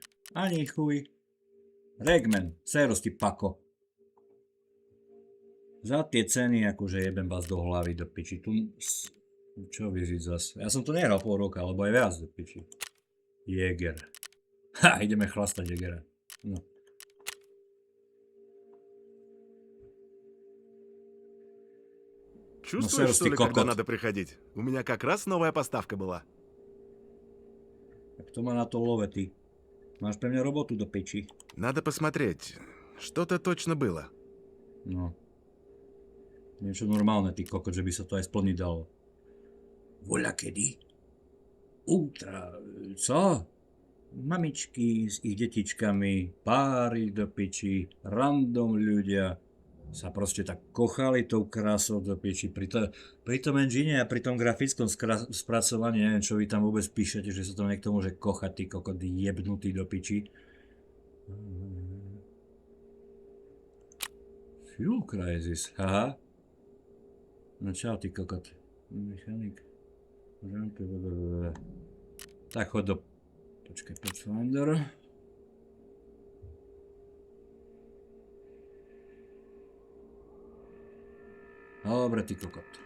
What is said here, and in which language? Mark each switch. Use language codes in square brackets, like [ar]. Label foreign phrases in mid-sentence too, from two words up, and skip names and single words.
[sk] Ani chuj. Regman, Seros ty pako. Za tie ceny, akože jebem vás do hlavy do piči. Tu... Čo vyžiť zase? Ja som to nehral pol roka, alebo aj viac do piči. Jäger. Ha, ideme chlastať Jägera. No. [ru] Чувствуешь, что ли, когда надо приходить? У меня как раз новая поставка была. [sk] Tak to má na to love, ty. Máš pre mňa robotu do piči. [ru] Надо посмотреть. Что-то точно было. [sk] No. Niečo normálne, ty kokot, že by sa to aj splniť dalo. Voľa kedy? Ultra... Co? Mamičky s ich detičkami, páry do piči, random ľudia sa proste tak kochali tou krásou do piči. Pri tom engine a pri tom grafickom spracovaní, neviem, čo vy tam vôbec píšete, že sa to niekto môže kochať, ty kokot jebnutý do piči. Fuel Crisis, haha. No čau, ty kokot. Mechanik. Tak chod do... Počkaj, Pathfinder. Dobre, ty kokot.